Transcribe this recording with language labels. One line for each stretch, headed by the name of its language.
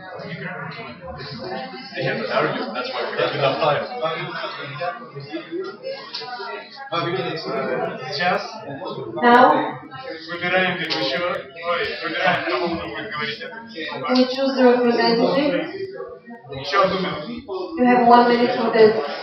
English: They have an argument, that's why we have enough time.
Russian: Сейчас
English: Now,
Russian: выбираем ведущего. Ой, выбираем, кого будет говорить эту тему.
English: we choose the representative.
Russian: Еще одну минуту.
English: You have 1 minute for this.